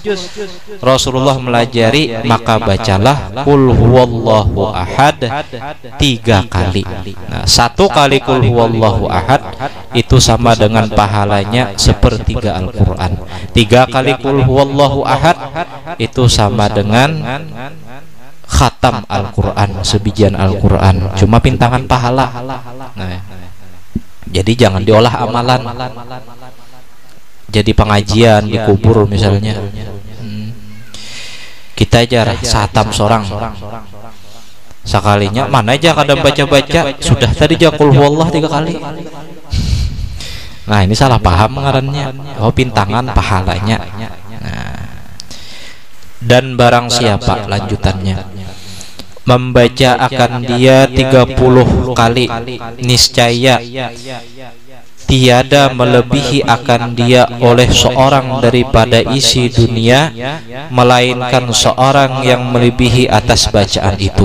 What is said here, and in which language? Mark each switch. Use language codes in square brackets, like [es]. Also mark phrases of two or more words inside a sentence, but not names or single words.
[bjn] Rasulullah melajari, maka bacalah [ar] قل هو الله أحد [bjn] 3 kali. Nah, 1 kali [ar] قل هو الله أحد [bjn] itu sama dengan pahalanya sepertiga Al-Quran. 3 kali [ar] قل هو الله أحد [bjn] itu sama dengan khatam Al-Quran, sebijian Al-Quran, cuma bintangan pahala. Nah, jadi jangan diolah amalan jadi pengajian di kubur misalnya. Kita aja satam sorang sekalinya, mana aja kadang baca-baca sudah tadi [ar] قل هو الله [bjn] 3 kali. Nah, ini salah paham ngarannya. Oh, bintangan pahalanya. Nah, [ms] dan barang siapa, lanjutannya, membaca akan dia 30 kali, niscaya tiada melebihi akan dia oleh seorang daripada isi dunia, melainkan seorang yang melebihi atas bacaan itu.